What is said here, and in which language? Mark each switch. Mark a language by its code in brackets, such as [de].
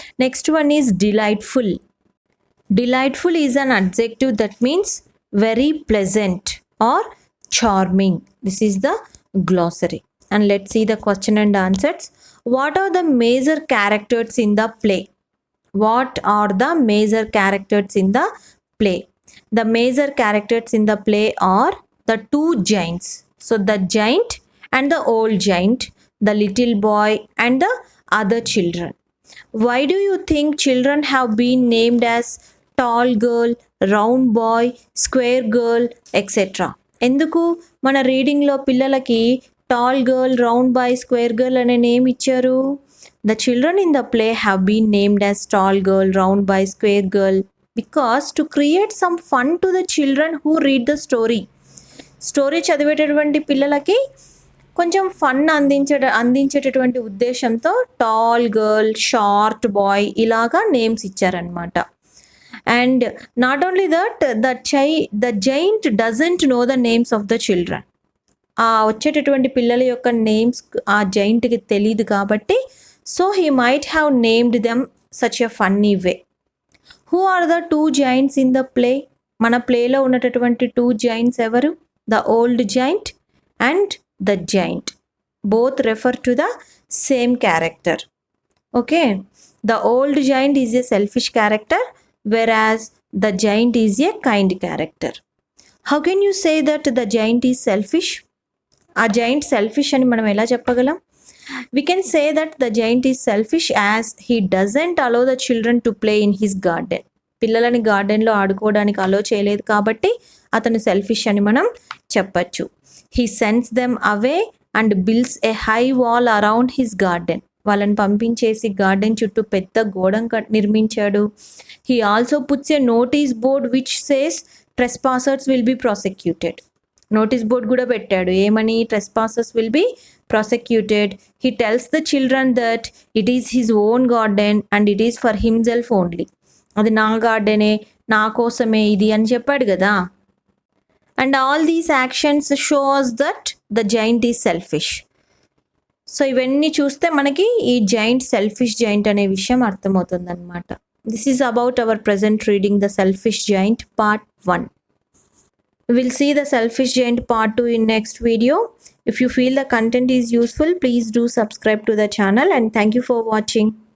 [en] Next one is delightful. Delightful is an adjective that means very pleasant or charming. This is the glossary. And let's see the question and answers. What are the major characters in the play? What are the major characters in the play? The major characters in the play are the two giants. So the giant and the old giant, the little boy and the other children. Why do you think children have been named as tall girl, round boy, square girl, etc.? [te] ఎందుకు మన రీడింగ్లో పిల్లలకి tall girl, round bye, square girl అనే name ఇచ్చారు? [en] The children in the play have been named as tall girl, round boy, square girl because to create some fun to the children who read the story. [te] Story చదివేటటువంటి పిల్లలకి కొంచెం fun అందించేటటువంటి ఉద్దేశంతో tall girl, short boy ఇలాగా names ఇచ్చారనమాట. [en] And not only that, the giant doesn't know the names of the children. [te] ఆ వచ్చేటటువంటి పిల్లల యొక్క names ఆ జైంట్కి తెలియదు కాబట్టి [en] So he might have named them such a funny way. Who are the two giants in the play? [te] మన ప్లేలో ఉన్నటువంటి టూ జైంట్స్ ఎవరు? [en] The old giant and the giant. Both refer to the same character. Okay, the old giant is a selfish character whereas the giant is a kind character. How can you say that the giant is selfish? [te] ఆ giant selfish అని మనం ఎలా చెప్పగలం? [en] We can say that the giant is selfish as he doesn't allow the children to play in his garden. [te] పిల్లలని గార్డెన్లో ఆడుకోవడానికి అలో చేయలేదు కాబట్టి అతను సెల్ఫిష్ అని మనం చెప్పచ్చు. [en] He sends them away and builds a high wall around his garden. [te] వాళ్ళని పంపించేసి గార్డెన్ చుట్టూ పెద్ద గోడ నిర్మించాడు. [en] He also puts a notice board which says trespassers will be prosecuted. [te] Notice board కూడా పెట్టాడు. ఏమని? [en] Trespassers will be prosecuted. He tells the children that it is his own garden and it is for himself only. [te] అది నా గార్డెనే, నా కోసమే ఇది అని చెప్పాడు కదా. [en] And all these actions shows that the giant is selfish. [te] So ఇవన్నీ చూస్తే మనకి ఈ జైంట్ సెల్ఫిష్ జైంట్ అనే విషయం అర్థమవుతుంది అనమాట. [en] This is about our present reading the selfish giant part 1. We'll see the selfish giant part 2 in next video. If you feel the content is useful, please do subscribe to the channel and thank you for watching.